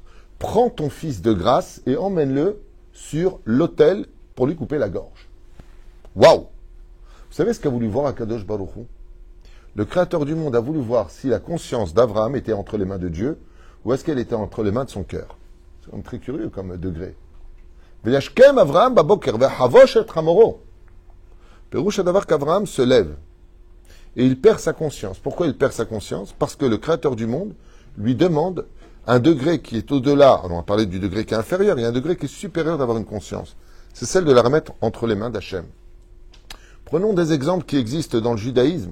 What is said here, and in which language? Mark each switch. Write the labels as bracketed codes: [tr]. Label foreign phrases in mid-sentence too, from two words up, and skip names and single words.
[fr] Prends ton fils de grâce et emmène-le sur l'autel pour lui couper la gorge. Waouh! Vous savez ce qu'a voulu voir [he] הקדוש ברוך הוא? [fr] Le Créateur du monde a voulu voir si la conscience d'Avraham était entre les mains de Dieu ou est-ce qu'elle était entre les mains de son cœur. C'est comme très curieux comme degré. [he] וישכם אברהם בבוקר ויחבוש את חמורו. [fr] Pérouche d'avoir qu'Avraham se lève et il perd sa conscience. Pourquoi il perd sa conscience? Parce que le Créateur du monde lui demande un degré qui est au-delà. On va parler du degré qui est inférieur. Il y a un degré qui est supérieur d'avoir une conscience. C'est celle de la remettre entre les mains d'Hachem. Prenons des exemples qui existent dans le judaïsme.